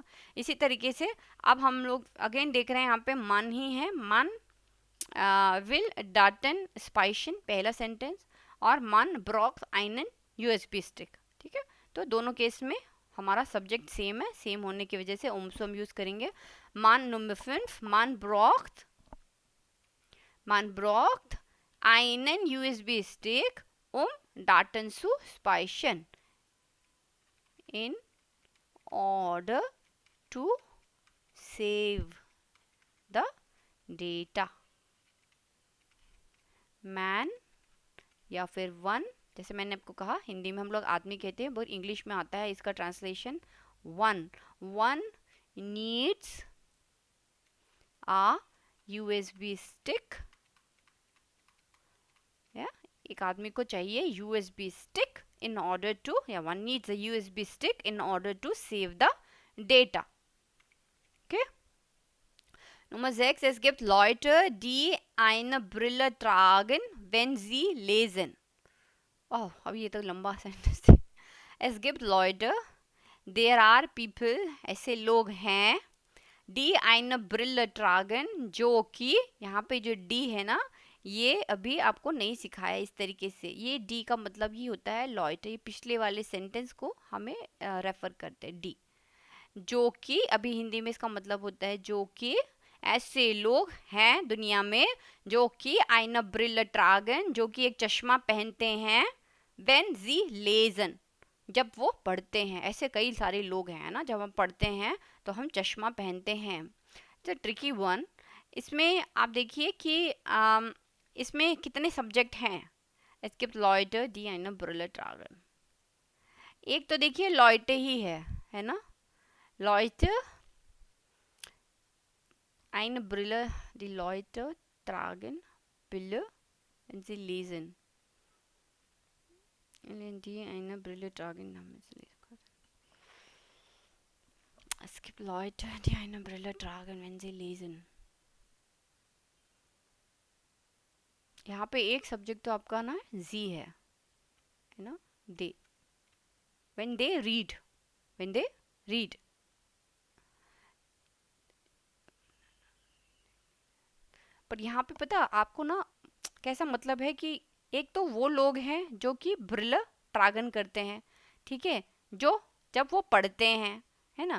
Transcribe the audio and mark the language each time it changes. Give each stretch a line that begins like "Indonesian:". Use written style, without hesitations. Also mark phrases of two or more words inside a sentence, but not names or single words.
Hindi: इसी तरीके से अब हम लोग अगेन देख रहे हैं यहाँ पे मान ही है,
German: Man will Daten speichern
Hindi: पहला सेंटेंस, और
German: Man braucht einen USB-Stick,
Hindi: ठीक है। तो दोनों केस में हमारा
English: subject same
Hindi: है, सेम होने की वजह से ओमसो हम यूज़ करेंगे।
German: Nummer 5. Man braucht einen USB-Stick, Daten zu speichern.
English: In order to save the data.
Hindi: Man या फिर वन, जैसे मैंने आपको कहा हिंदी में हम लोग आदमी कहते हैं, बट इंग्लिश में आता है इसका ट्रांसलेशन
English: one needs a USB stick,
Hindi: या एक आदमी को चाहिए
English: USB stick in order to,
Hindi: या
English: one needs a USB stick in order to save the data.
Hindi: ओके.
German: Nummer 6. Es gibt Leute, die eine Brille tragen, wenn sie lesen.
Hindi: Oh, अभी ये तो लंबा सेंटेंस है.
German: Es gibt Leute,
English: there are people,
Hindi: ऐसे लोग हैं,
German: die eine Brille tragen,
Hindi: जो कि यहाँ पे जो D है ना, ये अभी आपको नहीं सिखाया इस तरीके से. ये D का मतलब ही होता है Leute. ये पिछले वाले सेंटेंस को हमें रेफर करते हैं D. जो कि अभी हिंदी में इसका मतलब होता है जो कि ऐसे लोग हैं दुनिया में जो कि
German: eine Brille tragen,
Hindi: जो कि एक चश्मा पहनते हैं,
German: when sie lesen,
Hindi: जब वो पढ़ते हैं. ऐसे कई सारे लोग हैं ना, जब हम पढ़ते हैं तो हम चश्मा पहनते हैं.
English: तो tricky one.
Hindi: इसमें आप देखिए कि इसमें कितने सब्जेक्ट हैं.
German: Es gibt Leute, die eine Brille tragen.
Hindi: एक तो देखिए Leute ही है ना.
German: Leute, eine Brille, die Leute tragen Brille, wenn sie lesen. Die eine Brille tragen, es gibt Leute, die eine Brille tragen, wenn sie lesen.
Hindi: यहाँ पे एक सब्जेक्ट तो आपका ना जी है ना, दे.
English: when they read
Hindi: पर यहाँ पे पता आपको ना कैसा मतलब है कि एक तो वो लोग हैं जो कि
German: Brille tragen
Hindi: करते हैं, ठीक है, जो जब वो पढ़ते हैं, है ना.